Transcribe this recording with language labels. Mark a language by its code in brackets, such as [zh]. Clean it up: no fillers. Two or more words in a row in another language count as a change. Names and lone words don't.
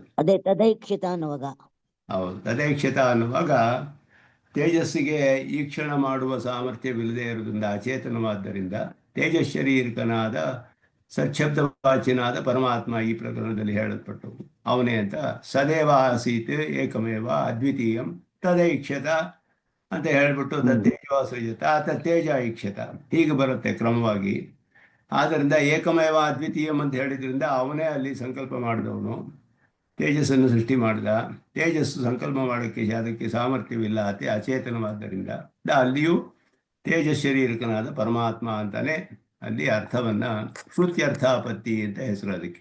[kn] ಅದೇ ತದೈಕ್ಷತ ಅನ್ನುವಾಗ. ಹೌದು, ತದೈಕ್ಷತ ಅನ್ನುವಾಗ ತೇಜಸ್ಸಿಗೆ ಈಕ್ಷಣ ಮಾಡುವ ಸಾಮರ್ಥ್ಯವಿಲ್ಲದೆ ಇರುವುದರಿಂದ ಅಚೇತನವಾದ್ದರಿಂದ ತೇಜಶರೀರಕನಾದ ಸಚ್ಶಬ್ದ ವಾಚ್ಯನಾದ ಪರಮಾತ್ಮ ಈ ಪ್ರಕರಣದಲ್ಲಿ ಹೇಳಲ್ಪಟ್ಟು ಅವನೇ ಅಂತ. [sa] ಸದೇವ ಆಸೀತ್ ಏಕಮೇವ ಅದ್ವಿತೀಯಂ ತದೈಕ್ಷತ [kn] ಅಂತ ಹೇಳ್ಬಿಟ್ಟು [sa] ತತ್ತೇಜೋ ಸೃಜತ ತತ್ತೇಜ ಐಕ್ಷತ [kn] ಹೀಗೆ ಬರುತ್ತೆ ಕ್ರಮವಾಗಿ. ಆದ್ದರಿಂದ [sa] ಏಕಮೇವ ಅದ್ವಿತೀಯಂ [kn] ಅಂತ ಹೇಳಿದ್ರಿಂದ ಅವನೇ ಅಲ್ಲಿ ಸಂಕಲ್ಪ ಮಾಡಿದವನು, ತೇಜಸ್ಸನ್ನು ಸೃಷ್ಟಿ ಮಾಡಿದ. ತೇಜಸ್ಸು ಸಂಕಲ್ಪ ಮಾಡೋಕ್ಕೆ ಅದಕ್ಕೆ ಸಾಮರ್ಥ್ಯವಿಲ್ಲ, ಅತಿ ಅಚೇತನವಾದ್ದರಿಂದ ಅಲ್ಲಿಯೂ ತೇಜಶರೀರಕನಾದ ಪರಮಾತ್ಮ ಅಂತಾನೆ ಅಲ್ಲಿ ಅರ್ಥವನ್ನು [sa] ಶ್ರುತ್ಯರ್ಥಾಪತ್ತಿ [kn] ಅಂತ ಹೆಸರು ಅದಕ್ಕೆ.